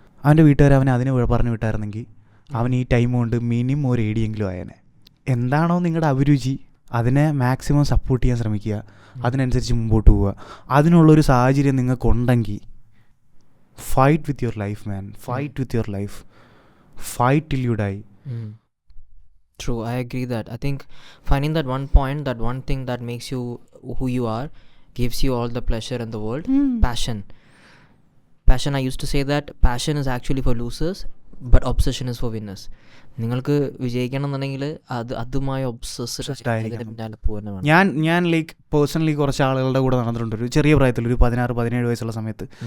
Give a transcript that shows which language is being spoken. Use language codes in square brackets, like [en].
[ml] അവൻ്റെ വീട്ടുകാർ അവനെ അതിന് പറഞ്ഞു വിട്ടായിരുന്നെങ്കിൽ അവൻ ഈ ടൈം കൊണ്ട് മിനിമം ഒരു ഏടിയെങ്കിലും ആയനെ. എന്താണോ നിങ്ങളുടെ അഭിരുചി അതിനെ മാക്സിമം സപ്പോർട്ട് ചെയ്യാൻ ശ്രമിക്കുക, അതിനനുസരിച്ച് മുമ്പോട്ട് പോവുക. അതിനുള്ളൊരു സാഹചര്യം നിങ്ങൾക്കുണ്ടെങ്കിൽ [en] Fight with your life man, fight with your life, fight till you die. True, I agree that. I think finding that one point, that one thing that makes you who you are, gives you all the pleasure in the world. Passion, I used to say that passion is actually for losers, but obsession is for winners. [ml] നിങ്ങൾക്ക് വിജയിക്കണം എന്നുണ്ടെങ്കിൽ അതുമായി obsessed ആയിരിക്കണം. ഞാൻ like personally കുറച്ച് ആളുകളുടെ കൂടെ നടന്നിട്ടുണ്ട് ഒരു ചെറിയ പ്രായത്തിൽ, ഒരു 16-17 വയസ്സുള്ള സമയത്ത്.